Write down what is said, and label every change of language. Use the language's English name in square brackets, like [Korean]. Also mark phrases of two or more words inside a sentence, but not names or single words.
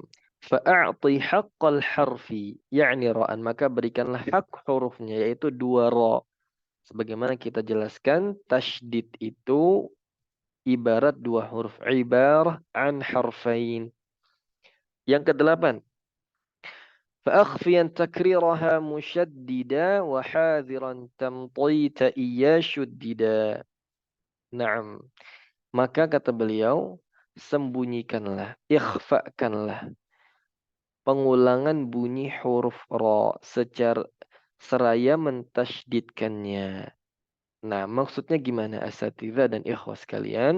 [Arabic] فأعط حق الحرف. يعني راءان. [Indonesian] Maka berikanlah hak hurufnya. Yaitu 2 ra. Sebagaimana kita jelaskan. Tasydid itu ibarat 2 huruf. [Arabic] عبارة عن حرفين. [Indonesian] Yang ke-8. [Arabic] فأخفيا تكريرها مشددا وحاذرا تمطيت إيا شددا. Naam. [Indonesian] Maka kata beliau, sembunyikanlah, ikhfakanlah pengulangan bunyi huruf ra secara seraya mentasydidkannya. Nah, maksudnya gimana asatidzah dan ikhwas sekalian?